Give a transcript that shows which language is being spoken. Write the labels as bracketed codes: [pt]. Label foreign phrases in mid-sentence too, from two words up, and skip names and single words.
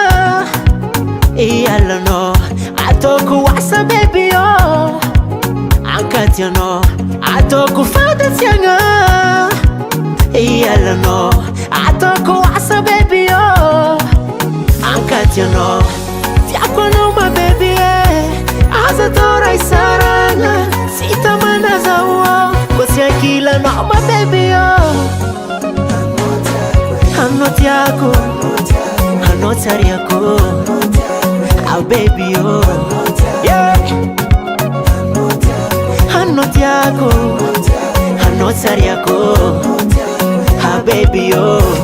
[mg] ialano ataoko asa [en] baby oh [mg] ankatiano ataoko fandatsiagna ialano ataoko asa [en] baby oh [mg] ankatiano tiako anao ma baby aza tora isarana sitamana zao ko tsy ankilanao ma [en] baby oh [mg] hanao tiako hanao tsariako [en] oh baby oh yeah [mg] hanao tiako hanao tsariako [en] baby oh